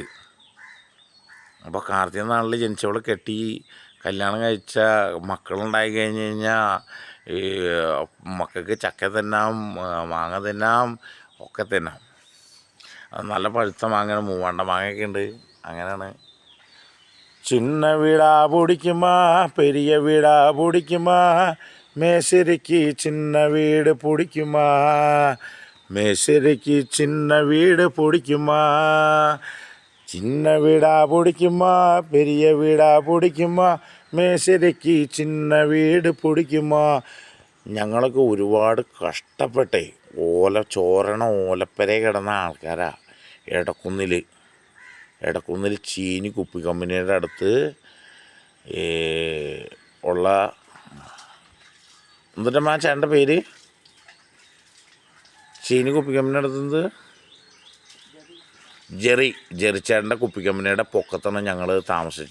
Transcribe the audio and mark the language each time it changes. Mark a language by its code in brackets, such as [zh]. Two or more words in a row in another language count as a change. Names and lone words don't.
[ml] അപ്പോൾ കാർത്തിക നാളിൽ ജനിച്ചവളെ കെട്ടി കല്യാണം കഴിച്ച മക്കളുണ്ടായി കഴിഞ്ഞ് കഴിഞ്ഞാൽ ഈ മക്കൾക്ക് ചക്ക തിന്നാം, മാങ്ങ തിന്നാം, ഒക്കെ തിന്നാം. അത് നല്ല പഴുത്ത മാങ്ങയാണ്, മൂവാണ്ട മാങ്ങയൊക്കെ ഉണ്ട്. അങ്ങനെയാണ്. [ta] சின்ன வீடா பிடிக்குமா பெரிய வீடா பிடிக்குமா மேசரிக்கு சின்ன வீடு பிடிக்குமா மேசரிக்கு சின்ன வீடு பிடிக்குமா சின்ன வீடா பிடிக்குமா பெரிய வீடா பிடிக்குமா மேசரிக்கு சின்ன வீடு பிடிக்குமா. [ml] ഞങ്ങളൊക്കെ ഒരുപാട് കഷ്ടപ്പെട്ടേ ഓലപ്പര കിടന്ന ആൾക്കാരാ. എടക്കുന്നിൽ ചീനി കുപ്പി കമ്പനിയുടെ അടുത്ത് ഉള്ള, എന്നിട്ട് ആ ചേട്ടൻ്റെ പേര്, ചീനി കുപ്പി കമ്പനിയുടെ അടുത്ത് ജെറിച്ചേട്ടൻ്റെ കുപ്പി കമ്പനിയുടെ പൊക്കത്താണ് ഞങ്ങൾ താമസിച്ച.